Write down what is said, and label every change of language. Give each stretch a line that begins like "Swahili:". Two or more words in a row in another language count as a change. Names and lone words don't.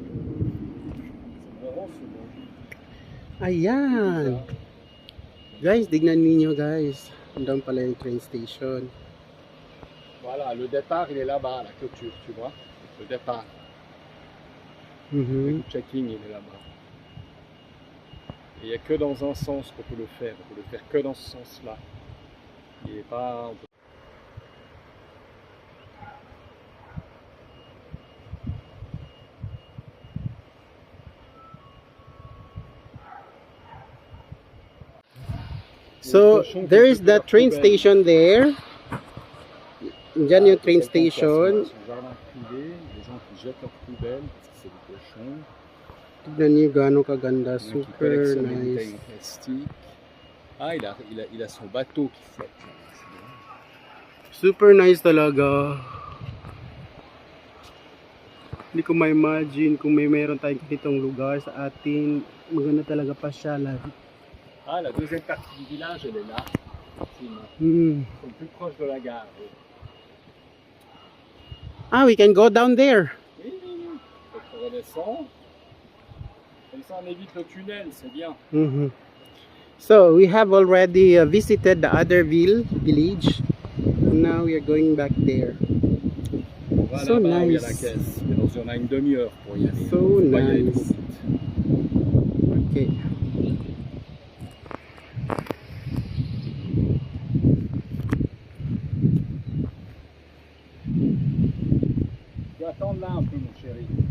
Filipino: Ayan. Guys, tignan ninyo guys. Andun pala yung train station.
French: Voilà, le départ il est là-bas, la clôture, tu vois. Le départ. Le checking il est là-bas. Et il n'y a que dans un sens qu'on peut le faire. On peut le faire que dans ce sens-là. Il n'est pas. On peut...
English: So, there is the train station there.
Filipino: Diyan yung train station.
French: Les gens qui jettent leurs poubelles parce que c'est des cochons.
Filipino: Tignan niyo gano'ng kaganda.
English: Super nice.
French: Il a son bateau qui flotte.
English: Super nice talaga.
Filipino: Hindi ko ma-imagine kung meron tayong ganitong lugar sa atin. Maganda talaga pasyalan.
French: La deuxième partie du village, elle est là. Ils sont plus proches de la gare.
English: We can go down there.
French: Oui. Donc on redescend. Comme ça, on évite le tunnel, c'est bien.
English: So, we have already visited the other village. Now we are going back there.
French: Voilà,
English: So
French: là-bas, où il y a
English: nice.
French: la caisse. Et donc, on a une demi-heure pour y aller.
English: So
French: On va y aller
English: nice.
French: trop vite. Okay. Tu vas attendre là un peu, mon chéri.